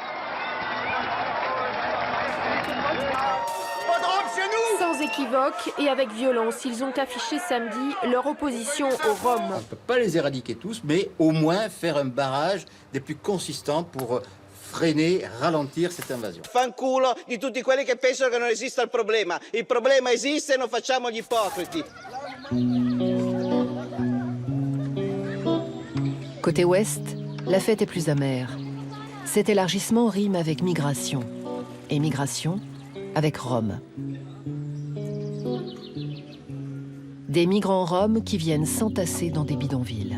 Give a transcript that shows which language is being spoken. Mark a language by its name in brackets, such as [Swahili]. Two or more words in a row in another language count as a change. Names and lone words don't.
[French] Sans équivoque et avec violence, ils ont affiché samedi leur opposition aux Roms. On ne peut pas les éradiquer tous, mais au moins faire un barrage des plus consistants pour freiner, ralentir cette invasion. [Italian] Fanculo di tutti quelli che pensano che non esista il problema. Il problema esiste e non facciamo gli ipocriti. [French] Côté ouest, la fête est plus amère. Cet élargissement rime avec migration. Et migration avec Rome. Des migrants roms qui viennent s'entasser dans des bidonvilles.